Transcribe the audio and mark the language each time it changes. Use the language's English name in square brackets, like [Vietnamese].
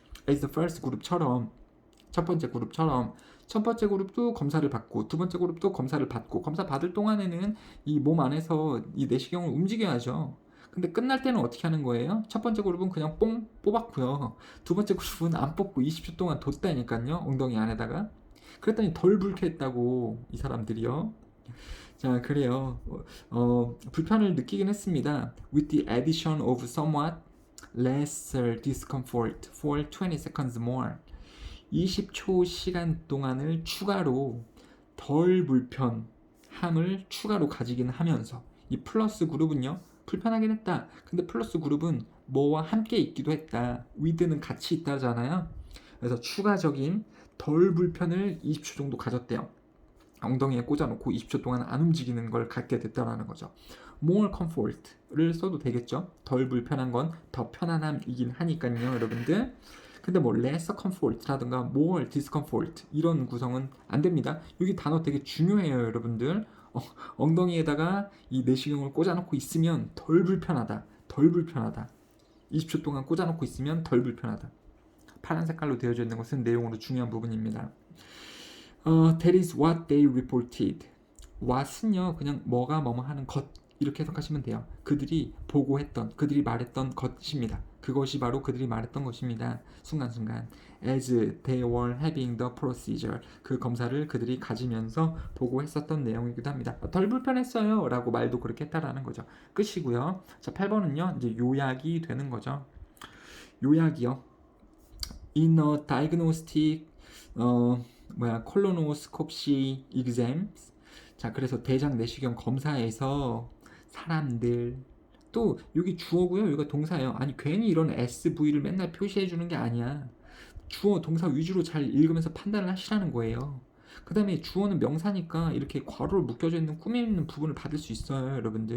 [English] As the first group [Korean] 처럼, 첫 번째 그룹도 검사를 받고 두 번째 그룹도 검사를 받고, 검사 받을 동안에는 이 몸 안에서 이 내시경을 움직여야죠. 근데 끝날 때는 어떻게 하는 거예요? 첫 번째 그룹은 그냥 뽕 뽑았고요. 두 번째 그룹은 안 뽑고 20초 동안 뒀다니까요. 엉덩이 안에다가. 그랬더니 덜 불쾌했다고, 이 사람들이요. 자, 그래요. 불편을 느끼긴 했습니다. [English] With the addition of somewhat lesser discomfort for 20 seconds more. [Korean] 20초 시간 동안을 추가로 덜 불편함을 추가로 가지긴 하면서, 이 플러스 그룹은요, 불편하긴 했다. 근데 플러스 그룹은 뭐와 함께 있기도 했다. with는 같이 있다잖아요. 그래서 추가적인 덜 불편을 20초 정도 가졌대요. 엉덩이에 꽂아놓고 20초 동안 안 움직이는 걸 갖게 됐다라는 거죠. [English] more comfort [Korean] 를 써도 되겠죠. 덜 불편한 건 더 편안함이긴 하니까요, 여러분들. 근데 뭐 [English] lesser comfort [Korean] 라든가 [English] more discomfort [Korean] 이런 구성은 안 됩니다. 여기 단어 되게 중요해요, 여러분들. 엉덩이에다가 이 내시경을 꽂아놓고 있으면 덜 불편하다. 20초 동안 꽂아놓고 있으면 덜 불편하다. 파란 색깔로 되어져 있는 것은 내용으로 중요한 부분입니다. [English] That is what they reported. [Korean] what은요, 그냥 뭐가 뭐뭐 하는 것, 이렇게 해석하시면 돼요. 그들이 보고했던, 그들이 말했던 것입니다. 그것이 바로 그들이 말했던 것입니다. 순간순간. [English] As they were having the procedure. [Korean] 그 검사를 그들이 가지면서 보고했었던 내용이기도 합니다. 덜 불편했어요 라고 말도 그렇게 했다라는 거죠. 끝이고요. 자, 8번은요, 이제 요약이 되는 거죠. 요약이요. [English] In a diagnostic 콜로노스콥시 exams. [Korean] 자, 그래서 대장 내시경 검사에서 사람들, 또 여기 주어고요, 여기가 동사예요. 아니 괜히 이런 SV를 맨날 표시해 주는 게 아니야. 주어 동사 위주로 잘 읽으면서 판단을 하시라는 거예요. 그 다음에 주어는 명사니까 이렇게 괄호로 묶여져 있는 꾸미는 부분을 받을 수 있어요, 여러분들.